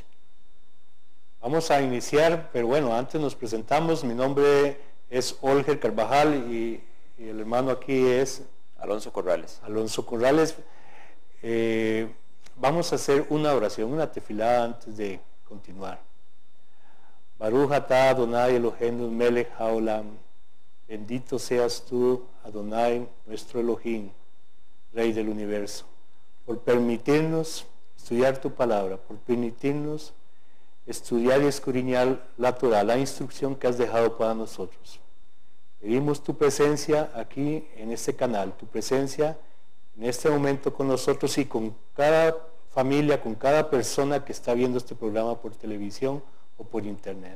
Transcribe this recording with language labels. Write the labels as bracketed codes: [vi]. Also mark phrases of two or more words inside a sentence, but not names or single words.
[es] Vamos a iniciar, pero bueno, antes nos presentamos. Mi nombre es Olger Carvajal y el hermano aquí es Alonso Corrales. Alonso Corrales. Vamos a hacer una oración, una tefilá antes de continuar. [he] ברוך אתה אדני אלהינו מלך העולם. [es] Bendito seas tú, Adonai, nuestro Elohim, Rey del universo, por permitirnos estudiar tu palabra, por permitirnos estudiar y escudriñar la Torah, la instrucción que has dejado para nosotros. Pedimos tu presencia aquí en este canal, tu presencia en este momento con nosotros y con cada familia, con cada persona que está viendo este programa por televisión o por internet.